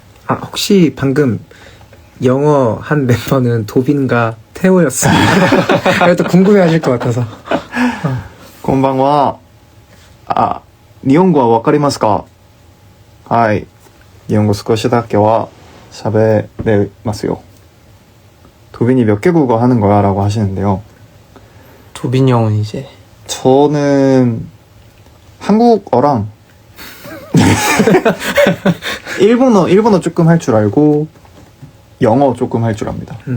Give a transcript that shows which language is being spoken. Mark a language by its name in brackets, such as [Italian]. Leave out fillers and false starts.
[Korean] 혹시 방금 영어 한 멤버는 도빈과 태호였습니다. 또 궁금해하실 것 같아서. [Japanese] こんばんは。日本語はわかりますか？はい。日本語少しだけは喋れますよ. [Korean] 도빈이 몇 개 국어 하는 거야? 라고 하시는데요. 도빈 형은 이제 저는 한국어랑 일본어 조금 할 줄 알고 영어 조금 할 줄 압니다.